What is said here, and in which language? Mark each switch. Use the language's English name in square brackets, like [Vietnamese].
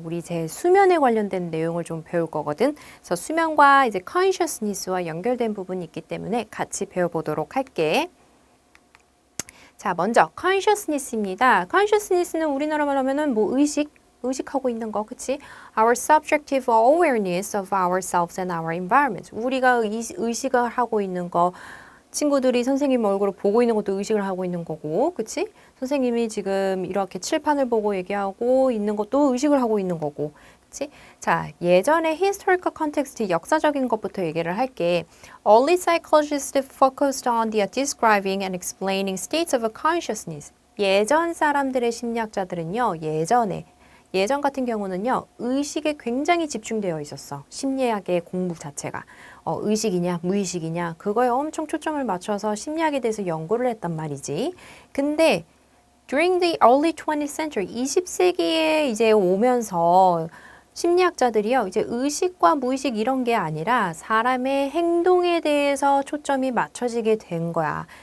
[Korean] 우리 이제 수면에 관련된 내용을 좀 배울 거거든. 그래서 수면과 이제 consciousness와 연결된 부분이 있기 때문에 같이 배워보도록 할게. 자, 먼저 consciousness입니다. consciousness는 우리나라말 하면은 뭐 의식하고 있는 거, 그치? [English] Our subjective awareness of ourselves and our environment. [Korean] 우리가 의식을 하고 있는 거, 친구들이 선생님 얼굴을 보고 있는 것도 의식을 하고 있는 거고, 그치? 선생님이 지금 이렇게 칠판을 보고 얘기하고 있는 것도 의식을 하고 있는 거고, 그치? 자, 예전에 historical context, 역사적인 것부터 얘기를 할게. [English] Early psychologists focused on the describing and explaining states of consciousness. [Korean] 예전 사람들의 심리학자들은요, 예전 같은 경우는요, 의식에 굉장히 집중되어 있었어. 심리학의 공부 자체가. 의식이냐, 무의식이냐, 그거에 엄청 초점을 맞춰서 심리학에 대해서 연구를 했단 말이지. 근데 [English] during the early 20th century, [Korean] 20세기에 이제 오면서 심리학자들이요, 이제 의식과 무의식 이런 게 아니라 사람의 행동에 대해서 초점이 맞춰지게 된 거야.